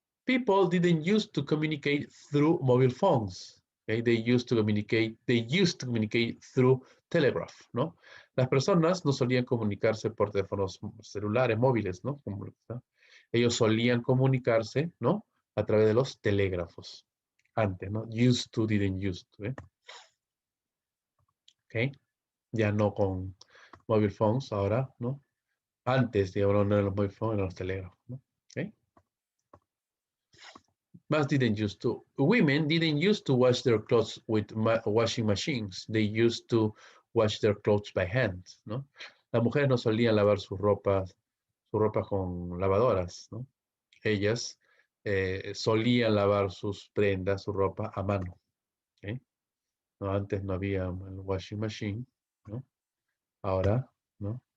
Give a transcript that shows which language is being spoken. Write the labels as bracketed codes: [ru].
[en] People didn't used to communicate through mobile phones. Okay? They used to communicate through telegraph, ¿no? [es] Las personas no solían comunicarse por teléfonos celulares, móviles, ¿no? Ellos solían comunicarse, ¿no? A través de los telégrafos. Antes, ¿no? [en] Used to, didn't used to, ¿eh? [es] Ok. Ya no con mobile phones, ahora, ¿no? Antes, digamos, no eran los mobile phones, eran los telégrafos, ¿no? Ok. [en] Mas didn't used to. Women didn't used to wash their clothes with washing machines. They used to wash their clothes by hand, ¿no? [es] Las mujeres no solían lavar su ropa con lavadoras, ¿no? Ellas solían lavar sus prendas, su ropa a mano. ¿Okay? No, antes no había el washing machine, ¿no? Ahora, ¿no?